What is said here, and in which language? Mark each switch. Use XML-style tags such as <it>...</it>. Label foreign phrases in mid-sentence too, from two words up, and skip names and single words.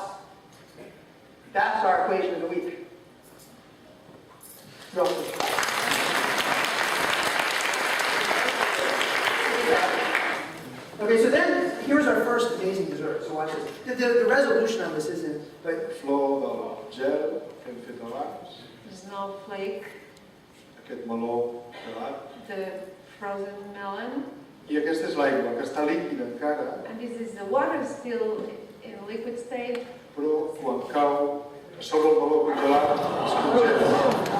<en>That's our equation of the week. Okay, so then here's our first amazing dessert. So watch this. The resolution on this isn't, but</en> <ca>Flor de gel fem fet de lacos, Snowflake, aquest meló gelat.</ca> <en>the frozen melon,</en> <ca>I aquesta és l'aigua, que està líquida encara,</ca> <en>and this is the water still in liquid state.</en> <ca>però quan cau a sobre el meló congelat es congela.</ca>